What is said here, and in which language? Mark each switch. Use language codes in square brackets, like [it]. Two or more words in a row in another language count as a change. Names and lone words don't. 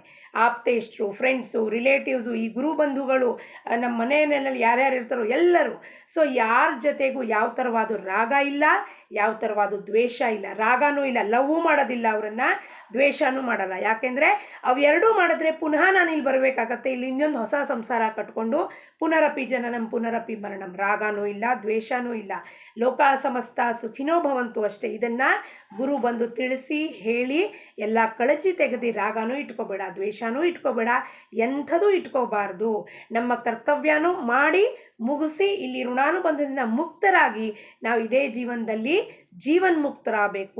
[kn] ಆಪ್ತೇಷ್ಟರು, ಫ್ರೆಂಡ್ಸು, ರಿಲೇಟಿವ್ಸು, ಈ ಗುರು ಬಂಧುಗಳು, ನಮ್ಮ ಮನೆಯಲ್ಲಿ ಯಾರ್ಯಾರು ಇರ್ತಾರೋ ಎಲ್ಲರೂ. ಸೊ ಯಾರ ಜೊತೆಗೂ ಯಾವ ಥರವಾದ ರಾಗ ಇಲ್ಲ, ಯಾವ ಥರವಾದ ದ್ವೇಷ ಇಲ್ಲ. ರಾಗನೂ ಇಲ್ಲ, ಲವ್ವೂ ಮಾಡೋದಿಲ್ಲ ಅವರನ್ನು, ದ್ವೇಷನೂ ಮಾಡಲ್ಲ. ಯಾಕೆಂದರೆ ಅವೆರಡೂ ಮಾಡಿದ್ರೆ ಪುನಃ ನಾನು ಇಲ್ಲಿ ಬರಬೇಕಾಗತ್ತೆ, ಇಲ್ಲಿ ಇನ್ನೊಂದು ಹೊಸ ಸಂಸಾರ ಕಟ್ಕೊಂಡು [sa] ಪುನರಪಿ ಜನನಂ ಪುನರಪಿ ಮರಣಂ. [kn] ರಾಗನೂ ಇಲ್ಲ, ದ್ವೇಷನೂ ಇಲ್ಲ. [sa] ಲೋಕ ಸಮಸ್ತ ಸುಖಿನೋ ಭವಂತು [kn] ಅಷ್ಟೇ. ಇದನ್ನು ಗುರು ಬಂದು ತಿಳಿಸಿ ಹೇಳಿ ಎಲ್ಲ ಕಳಚಿ ತೆಗೆದು ರಾಗನೂ ಇಟ್ಕೋಬೇಡ, ದ್ವೇಷನೂ ಇಟ್ಕೋಬೇಡ, ಎಂಥದೂ ಇಟ್ಕೋಬಾರ್ದು. ನಮ್ಮ ಕರ್ತವ್ಯನೂ ಮಾಡಿ ಮುಗಿಸಿ ಇಲ್ಲಿ ಋಣಾನುಬಂಧದಿಂದ ಮುಕ್ತರಾಗಿ ನಾವು ಇದೇ ಜೀವನದಲ್ಲಿ ಜೀವನ್ಮುಕ್ತರಾಗಬೇಕು.